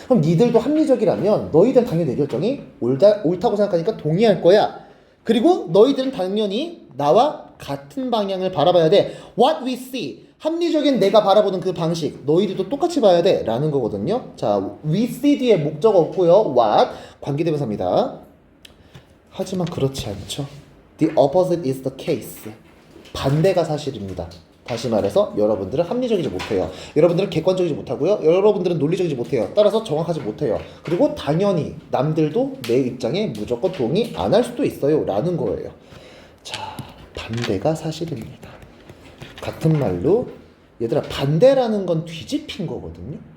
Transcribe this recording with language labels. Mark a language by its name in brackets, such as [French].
[Korean] 그럼 니들도 합리적이라면 너희들은 당연히 내 결정이 옳다고 생각하니까 동의할 거야. 그리고 너희들은 당연히 나와 같은 방향을 바라봐야 돼. [English] What we see. [Korean] 합리적인 내가 바라보는 그 방식. 너희들도 똑같이 봐야 돼. 라는 거거든요. 자, [English] we see [Korean] 뒤에 목적어 없고요. What. 관계대명사입니다. 하지만 그렇지 않죠. [English] The opposite is the case. [Korean] 반대가 사실입니다. 다시 말해서 여러분들은 합리적이지 못해요. 여러분들은 객관적이지 못하고요. 여러분들은 논리적이지 못해요. 따라서 정확하지 못해요. 그리고 당연히 남들도 내 입장에 무조건 동의 안 할 수도 있어요. 라는 거예요. 자, 반대가 사실입니다. 같은 말로 얘들아 반대라는 건 뒤집힌 거거든요.